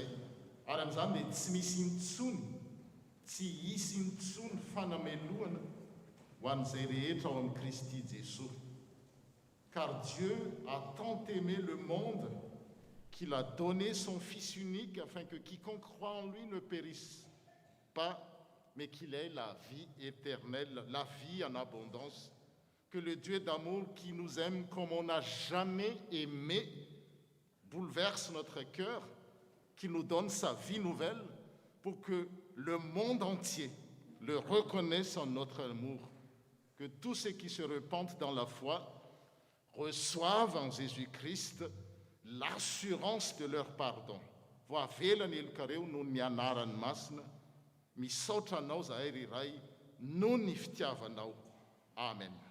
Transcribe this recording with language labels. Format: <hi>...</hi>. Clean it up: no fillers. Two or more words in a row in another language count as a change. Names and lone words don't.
<mg>Ary amin'izany dia tsy misy intsony, tsy hisy intsony fanameloana ho an'izay rehetra ao amin'ny Kristy Jesosy.</mg> <fr>Car Dieu a tant aimé le monde qu'il a donné son Fils unique afin que quiconque croit en lui ne périsse pas, mais qu'il ait la vie éternelle, la vie en abondance. Que le Dieu d'amour qui nous aime comme on n'a jamais aimé bouleverse notre cœur, qui nous donne sa vie nouvelle pour que le monde entier le reconnaisse en notre amour. Que tous ceux qui se repentent dans la foi reçoivent en Jésus-Christ l'assurance de leur pardon.</fr> <mg>Voavelany elokareo noho ny anarany masina, misaotra anao zahay riray noho ny fitiavanao. Amen.</mg>